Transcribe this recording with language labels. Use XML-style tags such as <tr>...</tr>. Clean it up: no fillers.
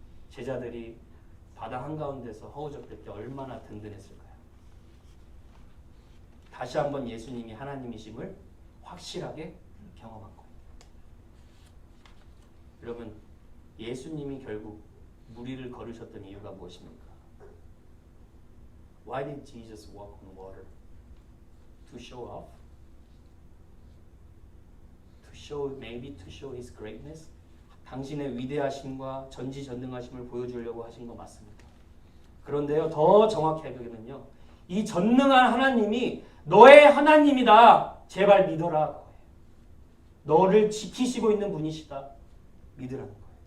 <ko>제자들이 바다 한가운데서 허우적댈 때 얼마나 든든했을까요? 다시 한번 예수님이 하나님이심을 확실하게 경험한 거예요. 여러분, 예수님이 결국 물 위를 걸으셨던 이유가 무엇입니까?</ko> <en>Why did Jesus walk on water? To show off? Maybe to show his greatness?</en> <ko>당신의 위대하심과 전지전능하심을 보여주려고 하신 거 맞습니다. 그런데요, 더 정확하게는요, 이 전능한 하나님이 너의 하나님이다. 제발 믿어라. 너를 지키시고 있는 분이시다. 믿으라는 거예요.</ko>